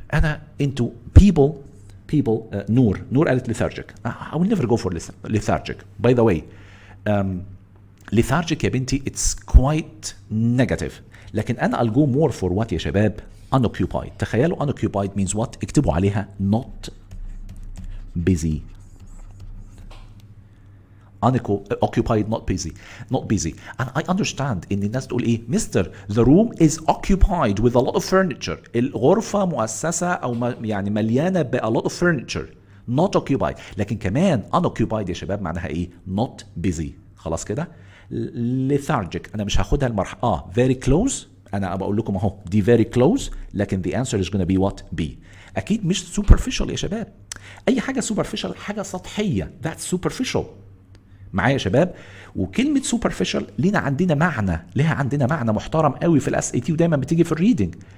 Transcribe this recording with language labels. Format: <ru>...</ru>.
<ar>انا انتوا people نور قالت lethargic.</ar> <en>I will never go for lethargic by the way. lethargic يا بنتي it's quite negative،</en> <ar>لكن انا</ar> <en>I'll go more for what يا شباب؟ unoccupied.</en> <ar>تخيلوا</ar> <en>unoccupied means what؟</en> <ar>اكتبوا عليها</ar> <en>not busy. occupied not busy. and I understand</en> <ar>ان الناس تقول ايه مستر</ar> <en>the room is occupied with a lot of furniture.</en> <ar>الغرفة مؤسسة او يعني مليانة ب</ar> <en>a lot of furniture not occupied.</en> <ar>لكن كمان unoccupied يا شباب معناها ايه؟ not busy. خلاص كده. lethargic انا مش هاخدها المرحلة very close، انا بقول لكم اهو دي very close، لكن</ar> <en>the answer is gonna be what؟</en> <ar>B. اكيد مش superficial يا شباب. اي حاجة superficial حاجة سطحية</ar> <en>that's superficial</en> <ar>معايا يا شباب. وكلمه سوبرفيشال لها عندنا معنى محترم قوي في الاس اي تي ودايما بتيجي في الريدنج.</ar>